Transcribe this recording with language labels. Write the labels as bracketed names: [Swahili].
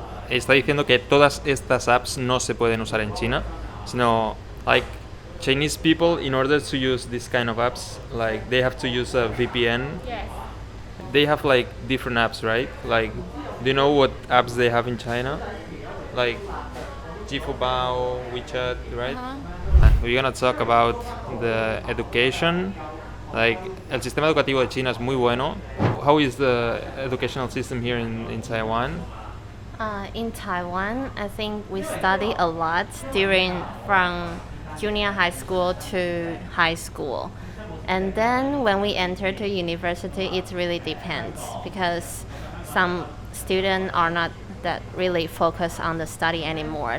[Spanish] Está diciendo que todas estas apps no se pueden usar en China, sino [English] like Chinese people, in order to use this kind of apps, like they have to use a VPN. Yes. They have like different apps, right? Like, do you know what apps they have in China? Like Jifubao, WeChat, right? We're gonna talk about the education. [Spanish] Like, el sistema educativo de China es muy bueno. [English] How is the educational system here in Taiwan? In Taiwan, I think we study a lot from junior high school to high school. And then when we enter to university, it really depends because some students are not that really focused on the study anymore.